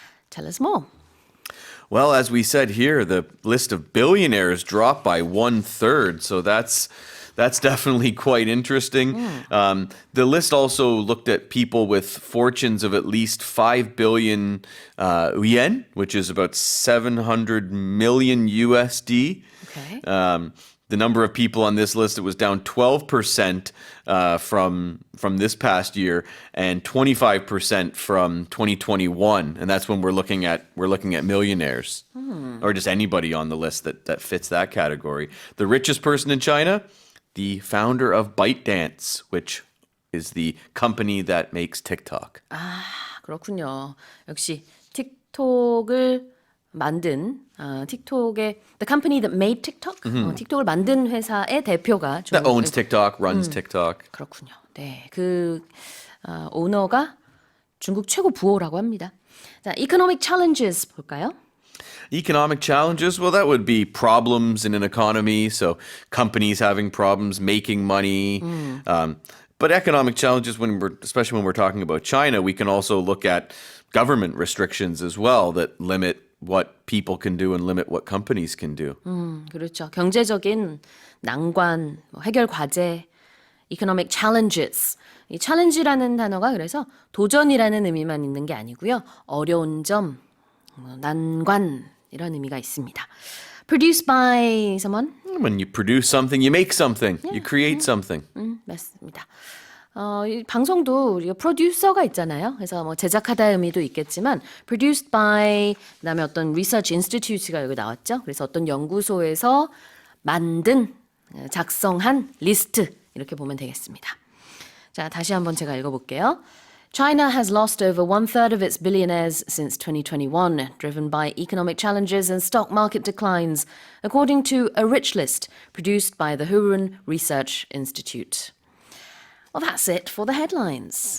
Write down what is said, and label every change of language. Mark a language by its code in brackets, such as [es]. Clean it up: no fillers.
[en] Tell us more. Well, as we said here, the list of billionaires dropped by 1/3, so that's definitely quite interesting. The list also looked at people with fortunes of at least 5 billion yen, which is about 700 million USD. Okay. The number of people on this list, it was down 12% from this past year and 25% from 2021, and that's when we're looking at millionaires or just anybody on the list that fits that category. The richest person in China, the founder of ByteDance, which is the company that makes TikTok. [ko] 아, 그렇군요. 역시 틱톡을 만든 틱톡의 [en] the company that made TikTok, [ko] 틱톡을 만든 회사의 대표가 [en] That owns TikTok, runs TikTok. [ko] 그렇군요. 네, 그 오너가 중국 최고 부호라고 합니다. 자, economic challenges 볼까요? [en] Economic challenges, well, that would be problems in an economy. So companies having problems making money. But economic challenges, especially when we're talking about China, we can also look at government restrictions as well that limit what people can do and limit what companies can do. [ko] 그렇죠. 경제적인 난관, 해결 과제, economic challenges. 이 challenge라는 단어가 그래서 도전이라는 의미만 있는 게 아니고요. 어려운 점, 난관 이런 의미가 있습니다. [en] Produced by someone? When you produce something, you make something. You create something. [ko] 맞습니다. 이 방송도 우리가 프로듀서가 있잖아요. 그래서 뭐 제작하다 의미도 있겠지만 produced by 그다음에 어떤 research institute가 여기 나왔죠. 그래서 어떤 연구소에서 만든 작성한 리스트 이렇게 보면 되겠습니다. 자, 다시 한번 제가 읽어볼게요. [en] China has lost over 1/3 of its billionaires since 2021, driven by economic challenges and stock market declines, according to a rich list produced by the Hurun Research Institute. Well, that's it for the headlines.